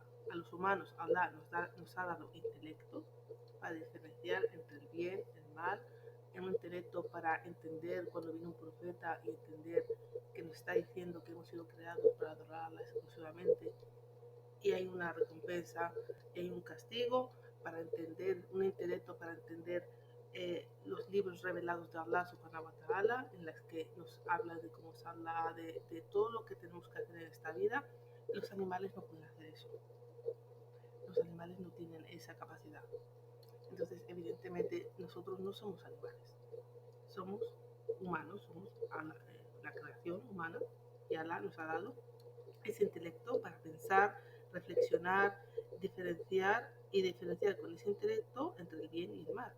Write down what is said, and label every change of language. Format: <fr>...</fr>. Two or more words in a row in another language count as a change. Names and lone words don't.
<es>A los humanos Allah nos ha dado intelecto para diferenciar entre el bien, el mal, un intelecto para entender cuando viene un profeta y entender que nos está diciendo que hemos sido creados para adorarla exclusivamente, y hay una recompensa y hay un castigo, para entender, un intelecto para entender los libros revelados de Allah</es> <ar>سبحانه وتعالى,</ar> <es>en las que nos habla de cómo es Allah, de todo lo que tenemos que hacer en esta vida. Los animales no pueden hacer eso, los animales no tienen esa capacidad. Entonces, evidentemente, nosotros no somos animales, somos humanos, somos la creación humana, y Allah nos ha dado ese intelecto para pensar, reflexionar, diferenciar con ese intelecto entre el bien y el mal.</es>